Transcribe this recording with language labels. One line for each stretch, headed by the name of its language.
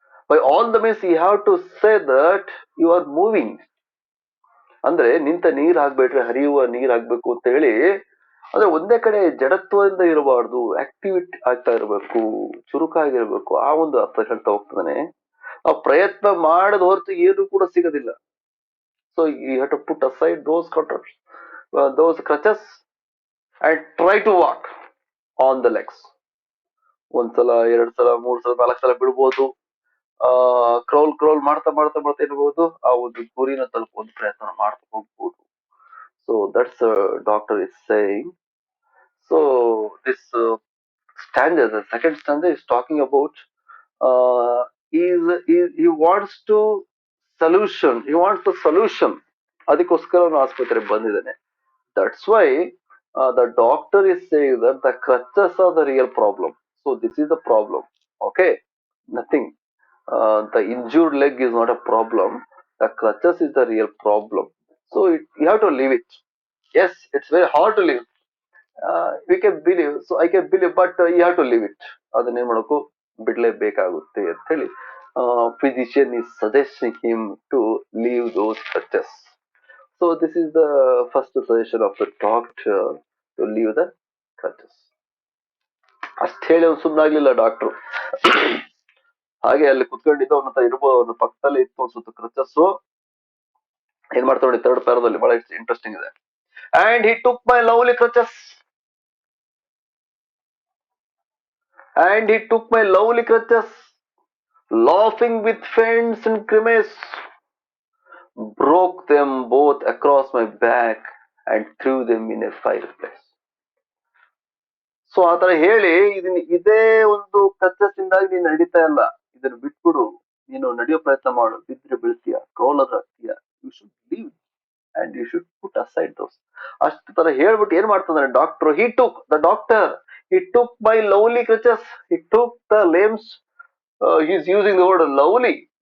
English: By all the means you have to say that you are moving.
Kannada: ಅಂದ್ರೆ ನಿಂತ ನೀರ್ ಆಗ್ಬೇಡ್ರಿ, ಹರಿಯುವ ನೀರ್ ಆಗ್ಬೇಕು ಅಂತ ಹೇಳಿ. ಅಂದ್ರೆ ಒಂದೇ ಕಡೆ ಜಡತ್ವದಿಂದ ಇರಬಾರ್ದು, ಆಕ್ಟಿವಿಟಿ ಆಗ್ತಾ ಇರಬೇಕು, ಚುರುಕಾಗಿರ್ಬೇಕು. ಆ ಒಂದು ಅರ್ಥ ಹೇಳ್ತಾ ಹೋಗ್ತಾನೆ. ಆ ಪ್ರಯತ್ನ ಮಾಡದ ಹೊರತು ಏನು ಕೂಡ ಸಿಗೋದಿಲ್ಲ.
English: So you have to put aside those contraptions, those crutches and try to walk on the legs.
Kannada: 1 ಸಲ, 2 ಸಲ, 3 ಸಲ, 4 ಸಲ ಬಿಡ್ಬೋದು. ಕ್ರೌಲ್ ಮಾಡ್ತಾ ಮಾಡ್ತಾ ಮಾಡ್ತಾ ಇರ್ಬೋದು, ಆ ಒಂದು ಗುರಿನ ತಲುಪುವಂತ ಪ್ರಯತ್ನ ಮಾಡ್ತಾ ಹೋಗ್ಬೋದು.
English: So that's doctor is saying. So this stanza, the second stanza is talking about he wants to solution, he wants the solution.
Kannada: ಅದಕ್ಕೋಸ್ಕರ ಅವನು ಆಸ್ಪತ್ರೆಗೆ ಬಂದಿದ್ದಾನೆ.
English: That's why the doctor is saying that the crutches are the real problem. So this is the problem. Okay, nothing. The injured leg is not a problem. The crutches is the real problem. So you have to leave it. Yes, it's very hard to leave. We can believe. So I can believe, but you have to leave it.
Kannada: ಅದನ್ನೇ ಮಾಡೋಕ್ಕೂ ಬಿಡ್ಲೇಬೇಕಾಗುತ್ತೆ ಅಂತ ಹೇಳಿ
English: physician is suggesting him to leave those crutches. So this is the first suggestion of the doctor, to leave the crutches.
Kannada: ಅಷ್ಟು ಹೇಳಿ ಅವ್ನು ಸುಮ್ಮನಾಗ್ಲಿಲ್ಲ doctor. ಹಾಗೆ ಅಲ್ಲಿ ಕುತ್ಕೊಂಡಿದ್ದು ಅವನ ಹತ್ರ ಇರ್ಬೋದು, ಅವನ ಪಕ್ಕದಲ್ಲೇ ಇತ್ತು ಅನ್ಸುತ್ತೆ ಕ್ರಚಸ್. ಏನ್ ಮಾಡ್ತಾ ನೋಡಿ ಥರ್ಡ್ ಪ್ಯಾರದಲ್ಲಿ ಬಹಳ ಇಂಟ್ರೆಸ್ಟಿಂಗ್ ಇದೆ.
English: And he took my lovely crutches, and he took my lovely crutches, laughing with feints and grimace, broke them both across my back and threw them in a fireplace.
Kannada: So ಆತರ ಹೇಳಿ ಇದನ್ನ ಇದೇ ಒಂದು crutches ಇಂದಾಗಿ ನೀನ್ ನಡೀತಾ ಇಲ್ಲ, ಇದನ್ನ ಬಿಟ್ಬಿಡು, ನೀನು ನಡೆಯೋ ಪ್ರಯತ್ನ ಮಾಡು, ಬಿದ್ರೆ ಬೀಳ್ತೀಯ, ಕ್ರೋಲರ್ ಆಗ್ತೀಯ,
English: You should leave and you should put aside those.
Kannada: ಅಷ್ಟು ತರ ಹೇಳ್ಬಿಟ್ಟು ಏನ್ ಮಾಡ್ತಾನೆ doctor,
English: He took the doctor, he took my lovely crutches, he took the lames, is using the word lovely.